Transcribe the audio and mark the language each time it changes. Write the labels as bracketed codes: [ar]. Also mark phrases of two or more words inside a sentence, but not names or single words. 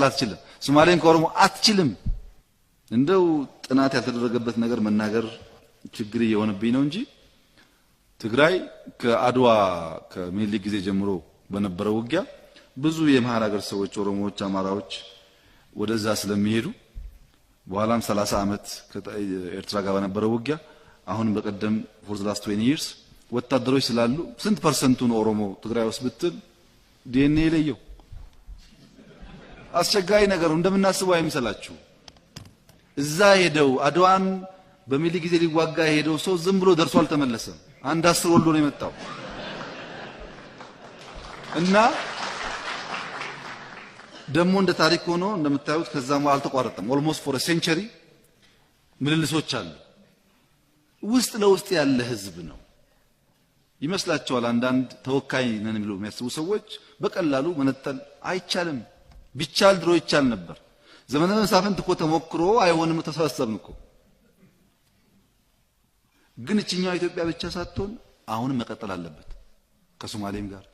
[am] አትችልም። ሶማሌን ከኦሮሞ አትችልም። እንደው ጥናት ያልተደረገበት ነገር መናገር ችግር እየሆነብኝ ነው እንጂ ትግራይ ከአድዋ ከሚኒሊክ ጊዜ ጀምሮ በነበረው ውጊያ ብዙ የመሃል ሀገር ሰዎች ኦሮሞዎች፣ አማራዎች ወደዛ ስለሚሄዱ በኋላም 30 ዓመት ከኤርትራ ጋር በነበረው ውጊያ አሁን በቀደም [en] for the last 20 years [am] ወታደሮች ስላሉ ስንት ፐርሰንቱን ኦሮሞ ትግራይ ውስጥ ብትል ዲኤንኤ ለየው። አስቸጋሪ ነገር እንደምናስበው አይምሰላችሁ። እዛ ሄደው አድዋን በሚኒሊክ ጊዜ ሊዋጋ ሄደው ሰው ዝም ብሎ ደርሶ አልተመለሰም። አንድ 10 ወልዶ ነው የመጣው እና ደሞ እንደ ታሪክ ሆኖ እንደምታዩት ከዛም አልተቋረጠም። [en] almost for a century [am] ምልልሶች አሉ። ውስጥ ለውስጥ ያለ ህዝብ ነው ይመስላችኋል። አንዳንድ ተወካይ ነን ብለው የሚያስቡ ሰዎች በቀላሉ መነጠል አይቻልም። ቢቻል ድሮ ይቻል ነበር። ዘመነ መሳፍንት እኮ ተሞክሮ አይሆንም ተሰበሰብን እኮ። ግን እቺኛው ኢትዮጵያ ብቻ ሳትሆን አሁን መቀጠል አለበት ከሶማሌም ጋር